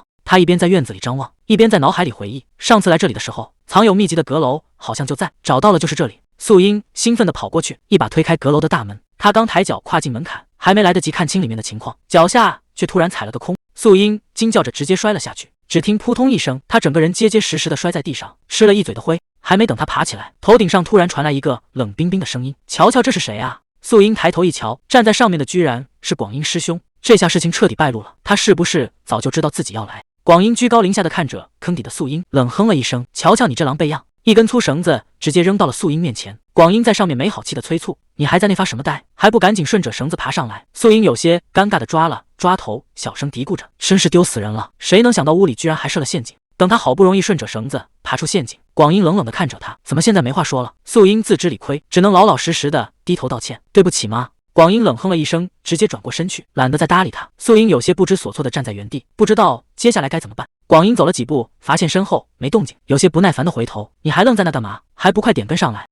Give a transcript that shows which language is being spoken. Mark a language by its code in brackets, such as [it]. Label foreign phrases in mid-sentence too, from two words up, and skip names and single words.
[zh] 他一邊在院子裡張望，一邊在腦海裡回憶，上次來這裡的時候，藏有秘籍的閣樓好像就在，找到了，就是這裡。素英興奮地跑過去，一把推開閣樓的大門。他剛抬腳跨進門檻，還沒來得及看清裡面的情況，腳下卻突然踩了個空。素英驚叫着直接摔了下去，只聽撲通一聲，他整個人結結實實地摔在地上，吃了一嘴的灰。還沒等他爬起來，頭頂上突然傳來一個冷冰冰的聲音：“瞧瞧，這是誰啊？” 素英抬頭一瞧，站在上面的居然是廣英師兄。這下事情徹底敗露了，他是不是早就知道自己要來？廣英居高臨下的看着坑底的素英，冷哼了一聲：“瞧瞧你這狼狽樣！” 一根粗繩子直接扔到了素英面前。廣英在上面沒好氣的催促：“你還在那發什麼呆？還不趕緊順着繩子爬上來！”素英有些尷尬的抓了抓頭，小聲嘀咕着：“真是丟死人了！誰能想到屋裡居然還設了陷阱？” 等他好不容易順着繩子爬出陷阱，廣英冷冷地看着他：“ 怎麼現在沒話說了？” 素英自知理虧，只能老老實實的低頭道歉：“對不起媽。” 廣英冷哼了一聲，直接轉過身去，懶得再搭理他。素英有些不知所措地站在原地，不知道接下來該怎麼辦。廣英走了幾步，發現身後沒動靜，有些不耐煩地回頭：“你還愣在那幹嘛？還不快點跟上來！”